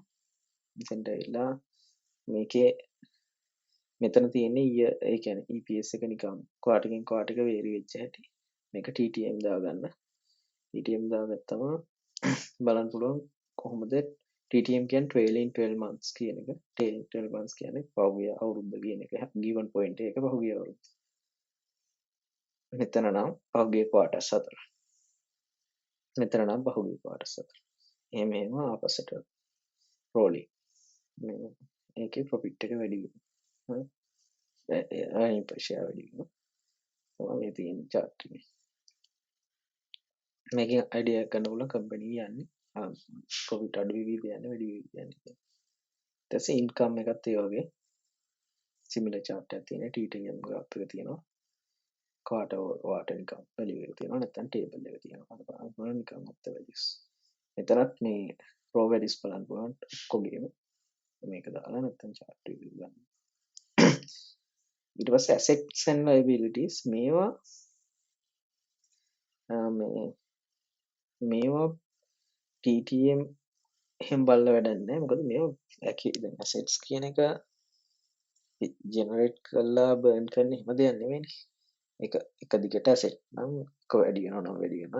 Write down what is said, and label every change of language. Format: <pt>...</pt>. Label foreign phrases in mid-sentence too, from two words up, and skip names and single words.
<si>මෙතෙන්ට ඇවිල්ලා මේකේ මෙතන තියෙන්නේ ඒ කියන්නේ EPS එක නිකන් ක්වාටරකින් ක්වාටර් එක වේරි වෙච්ච හැටි. මේක TTM දාගන්න. TTM දාගත්තම බලන්න පුළුවන් කොහොමද TTM කියන්නේ</si> <en>trailing 12 months</en> <si>කියන එක.</si> <en>trailing 12 months</en> <si>කියන්නේ පහුගිය අවුරුද්ද කියන එක.</si> <en>given point</en> <si>එක පහුගිය අවුරුද්ද. මෙතන නම් පහුගිය quarters 4. මෙතන නම් පහුගිය quarters 4. එහෙම ආපස්සට rolling. ඒකේ profit එක වැඩි වෙනවා.</si> <en>earning per share</en> <si>වැඩි වෙනවා. මේ තියෙන chart එකේ. මේකෙන් idea එකක් ගන්න පුළුවන් company යන්නේ profit අඩු වෙවිද යන්නේ වැඩි වෙවිද යන්නේ. ඊට පස්සේ income එකත් ඒ වගේ</si> <en>similar chart</en> <si>එකක් තියෙනවා. TTM graph එක තියෙනවා.</si> <en>quarter income value</en> <si>එක තියෙනවා. නැත්නම් table එක තියෙනවා. අර බලන්න</si> <en>income of the values.</en> <si>මෙතනත් මේ</si> <en>raw values</en> <si>බලන්න පුළුවන් ඔක්කොගේම. මේක දාලා නැත්නම් chart එක ගන්න. ඊට පස්සේ</si> <en>assets and liabilities</en> <si>මේවා TTM එහෙම බලලා වැඩක් නැහැ. මොකද මේවා දැන් assets කියන එක generate කරලා burn කරන එහෙම දෙයක් නෙමෙයිනේ. එක දිගට asset නම් එක වැඩි වෙනවා නම් වැඩි වෙනවා.</si>